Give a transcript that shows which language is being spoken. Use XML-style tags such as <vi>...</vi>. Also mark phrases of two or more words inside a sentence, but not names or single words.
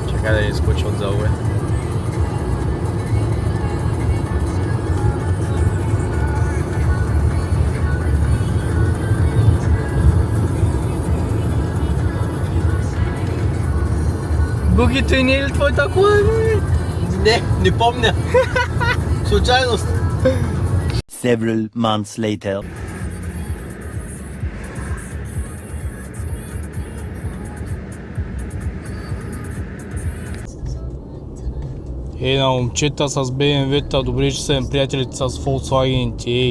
<bg>Чакай да изкочи от залове. Гуги, той не е ли твой такова? Не помня. Случайност.</bg> <en>Several months later.</en> <bg>На момчета с BMW-та, добре, че са им приятелите с Volkswagen-ите.</bg>